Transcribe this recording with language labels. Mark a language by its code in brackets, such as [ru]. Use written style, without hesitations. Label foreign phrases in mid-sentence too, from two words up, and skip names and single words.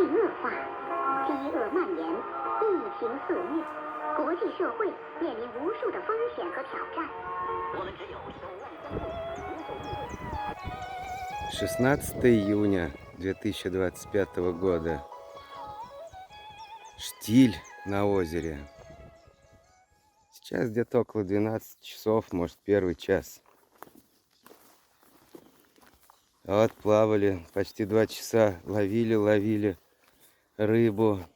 [zh] 化，饥饿蔓延，疫情肆虐，国际社会面临无数的风险和挑战。我们只有手腕相助，携手应对。 [ru] 16 июня 2025 года. Штиль на озере. Сейчас где-то около 12 часов, может, первый час. Вот плавали почти 2 часа, ловили рыбу.